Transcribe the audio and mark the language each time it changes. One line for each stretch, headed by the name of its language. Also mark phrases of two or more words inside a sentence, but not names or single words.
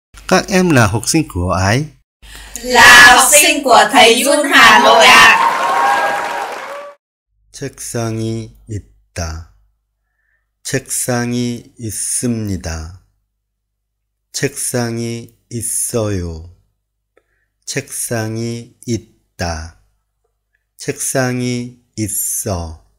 Vietnamese: Các em là học sinh của ai? Là học sinh của thầy Jun Hà Nội ạ.
Korean: 책상이 있다. 책상이 있습니다. 책상이 있어요. 책상이 있다. 책상이 있어.